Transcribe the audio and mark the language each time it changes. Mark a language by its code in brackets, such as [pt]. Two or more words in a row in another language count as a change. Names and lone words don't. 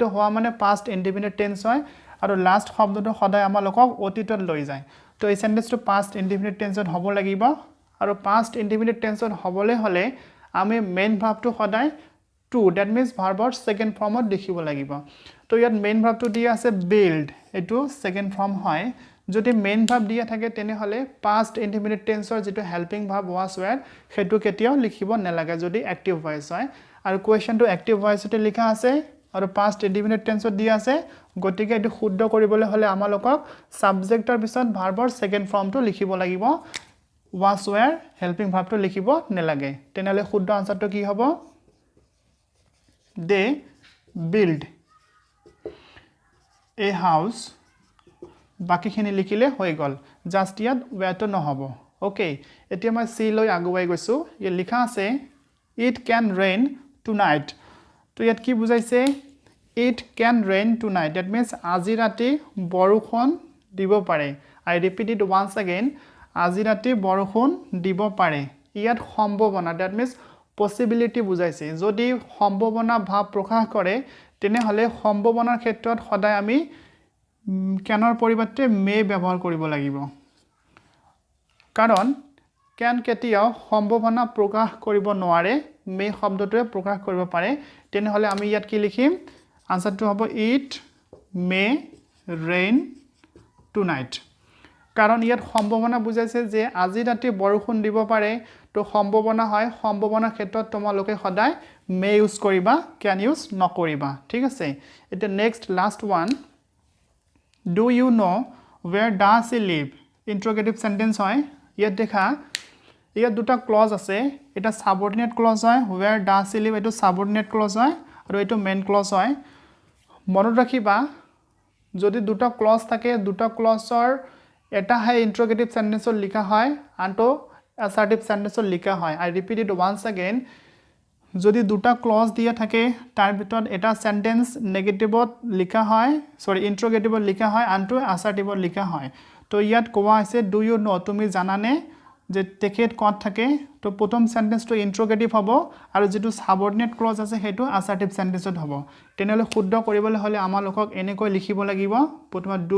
[as] হোৱা মানে [en] past indefinite tense [as] hoy আৰু লাস্ট শব্দটো সদায় আমাৰ লোকক অতীতত লৈ যায় তো এই সেন্টেন্সটো [en] past indefinite tense [as] হ'ব লাগিব আৰু [en] past indefinite tense [as] হ'বলে হলে আমি [en] main verb [as] সদায় [en] two that means [as] ভার্বৰ [en] second form [as] দেখিব লাগিব তো ইয়াত [en] main verb [as] দিয়া আছে বিল্ড এটো [en] second form [as] হয় যদি [en] main verb [as] দিয়া থাকে তেনে হলে [en] past indefinite tense [as] যেটো [en] helping verb was were [as] হেতু কেতিয়াও লিখিব নালাগে যদি [en] active voice [as] হয় আৰু কোৱেশ্চনটো [en] active voice [as] লিখা আছে আৰু [en] past indefinite tense [as] দিয়া আছে গতিকে এটো শুদ্ধ কৰিবলৈ হলে আমালোকক সাবজেক্টৰ পিছত ভাৰ্বৰ সেকেন্ড ফর্মটো লিখিব লাগিব [en] was were helping verb [as] লিখিব নালাগে তেনেহলে শুদ্ধ আনসাৰটো কি হ'ব [en] they build a house [as] বাকিখিনি লিখিলে হৈ গল জাস্ট ইয়াত were নহব ওকে এতিয়া মই সি লৈ আগুৱাই গৈছো এই লিখা আছে [en] it can rain tonight [as] তো ইয়াত কি বুজাইছে [en] it can rain tonight that means [as] আজি ৰাতি বৰষুণ দিব পাৰে [en] I repeat it once again [as] আজি ৰাতি বৰষুণ দিব পাৰে ইয়াত সম্ভাৱনা [en] that means possibility [as] বুজাইছে যদি সম্ভাৱনা ভাৱ প্ৰকাশ কৰে তেনে হলে সম্ভাৱনাৰ ক্ষেত্ৰত সদায় আমি ক্যানৰ পৰিৱৰ্তে may ব্যৱহাৰ কৰিব লাগিব কাৰণ ক্যান কেতিয়াও সম্ভাৱনা প্ৰকাশ কৰিব নোৱাৰে may শব্দটোৱে প্ৰকাশ কৰিব পাৰে তেনে হলে আমি ইয়াত কি লিখিম আনসারটো হ'ব [en] it may rain [as] tonight কাৰণ ইয়াত সম্ভাৱনা বুজাইছে যে আজি ৰাতি বৰষুণ দিব পাৰে তো সম্ভাৱনা হয় সম্ভাৱনাৰ ক্ষেত্ৰত তোমালোকে সদায় may ইউজ কৰিবা can ইউজ নকৰিবা ঠিক আছে এটা [en] next last one do you know where does he live interrogative sentence [as] হয় ইয়াত দেখা ইয়াত দুটা ক্লজ আছে এটা [en] subordinate clause [as] হয় [en] where does he live [as] এটো [en] subordinate clause [as] হয় আৰু এটো [en] main clause [as] হয় মনত ৰাখিবা যদি দুটা ক্লজ থাকে দুটা ক্লজৰ এটা হে [en] interrogative sentence [as] লিখা হয় আনটো [en] assertive sentence [as] লিখা হয় [en] I repeat it once again [as] যদি দুটা ক্লজ দিয়া থাকে তাৰ ভিতৰত এটা [en] sentence negative [as] লিখা হয় সৰি ইন্টাৰোগেটিভত লিখা হয় আনটো অ্যাসার্টিভত লিখা হয় তো ইয়াত কোৱা আছে [en] do you know [as] তুমি জানানে যে তেখেত কত থাকে তো প্ৰথম সেন্টেন্সটো ইন্টাৰোগেটিভ হ'ব আৰু যেটো [en] subordinate clause [as] আছে হেতু [en] assertive sentence [as] হ'ব তেনেহলে শুদ্ধ কৰিবলৈ হলে আমাৰ লোকক এনেকৈ লিখিব লাগিব প্ৰথমে